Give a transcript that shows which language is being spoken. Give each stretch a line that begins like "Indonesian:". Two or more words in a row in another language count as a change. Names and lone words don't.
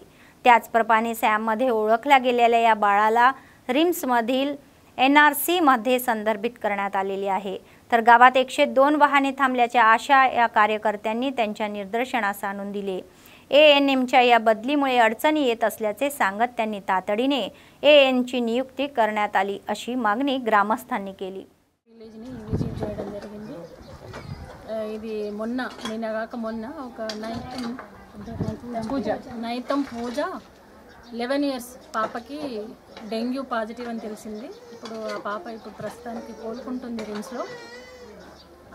Marathi: त्याचप्रमाणे सॅममध्ये ओळखल्या गेलेल्या या बाळाला रिम्समधील NRC मध्ये संदर्भित करण्यात आलेली आहे। तर गावात 102 वाहने थांबल्याच्या आशा या कार्यकर्त्यांनी त्यांच्या निदर्शनास आणून दिले। ANMच्या या बदलीमुळे अडचणी येत असल्याचे सांगत त्यांनी तातडीने ANची नियुक्ती करण्यात आली अशी मागणी ग्रामस्थांनी केली।
Telugu: ఇది మొన్న ఒక నైతం పూజ 11 ఇయర్స్ పాపకి డెంగ్యూ పాజిటివ్ అని తెలిసింది। ఇప్పుడు ఆ పాప ప్రస్తుతానికి కోలుకుంటుంది రిమ్స్లో।